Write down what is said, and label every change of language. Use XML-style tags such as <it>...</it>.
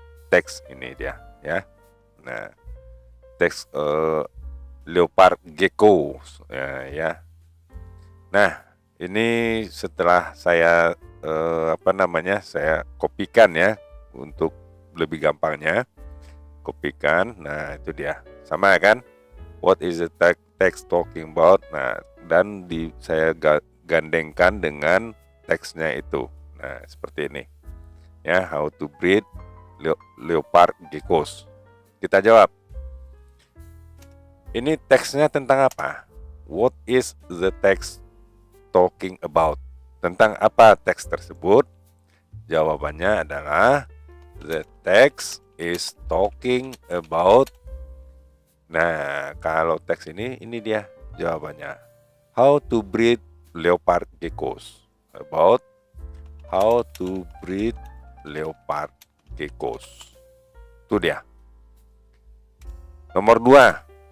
<id>Teks ini dia, ya. Nah, teks leopard gecko, ya. Nah, ini setelah saya saya kopikan ya untuk lebih gampangnya. Kopikan. Nah, itu dia. Sama kan?</id> <en>What is the text talking about?</en> <id>Nah, dan saya gandengkan dengan teksnya itu. Nah, seperti ini.</id> <en>Ya, how to breed leopard geckos.</en> <id>Kita jawab. Ini teksnya tentang apa?</id> <en>What is the text talking about?</en> <id>Tentang apa teks tersebut? Jawabannya adalah</id> <en>the text is talking about.</en> <id>Nah, kalau teks ini dia jawabannya.</id> <en>How to breed leopard geckos. About how to breed leopard geckos.</en> <id>Itu dia. Nomor 2.</id>